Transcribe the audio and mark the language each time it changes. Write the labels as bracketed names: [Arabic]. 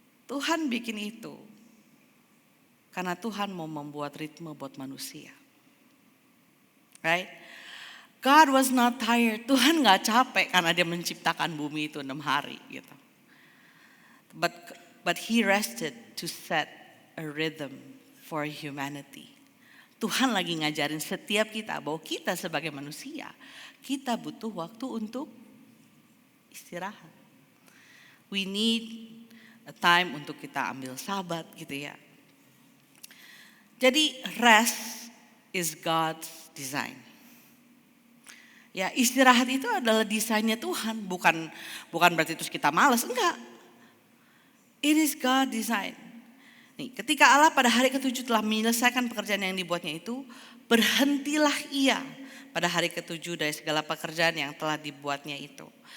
[Indonesian] Tuhan bikin itu karena Tuhan mau membuat ritme buat manusia. [English] Right? God was not tired. [Indonesian] Tuhan gak capek karena dia menciptakan bumi itu 6 hari gitu. [English] But he rested to set a rhythm for humanity. [Indonesian] Tuhan lagi ngajarin setiap kita bahwa kita sebagai manusia, kita butuh waktu untuk istirahat. [English] We need a time [Indonesian] untuk kita ambil sabat gitu ya. [English] Jadi rest is God's design. [Indonesian] Ya, istirahat itu adalah desainnya Tuhan, bukan berarti terus kita malas, enggak. [English] It is God design. [Indonesian] Nih, ketika Allah pada hari ketujuh telah menyelesaikan pekerjaan yang dibuatnya itu, berhentilah ia pada hari ketujuh dari segala pekerjaan yang telah dibuatnya itu.